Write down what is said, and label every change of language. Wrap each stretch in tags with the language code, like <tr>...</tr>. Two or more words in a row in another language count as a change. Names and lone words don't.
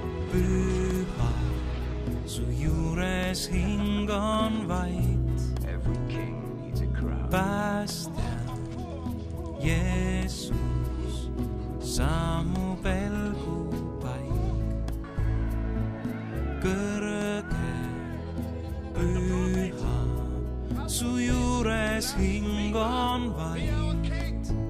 <et>püha, su juures hing on vait.</et> <en>Every king needs a crown.</en> <et>Päästja, Jeesus, sa mu pelgupaik. Kõrge, püha, su juures hing on vait.</et>